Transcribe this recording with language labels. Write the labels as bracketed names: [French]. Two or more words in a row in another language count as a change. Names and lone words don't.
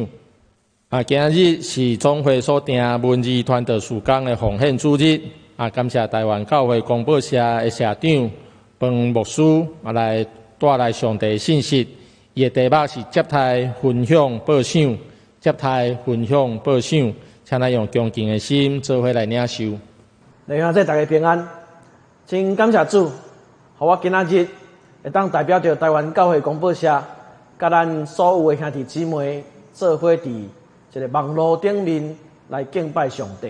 [Min Nan Chinese] 今日是总会所定文字传道事工的奉献主日。感谢台湾教会广播社的社长彭牧师来带来上帝信息。伊的题目是接待分享报赏，接待分享报赏，请咱用恭敬的心做伙来领受。弟兄姊妹大家平安，真感谢主，互我今仔日会当代表着台湾教会公报社，甲咱所有的兄弟姊妹做伙伫一个网络顶面来敬拜上帝。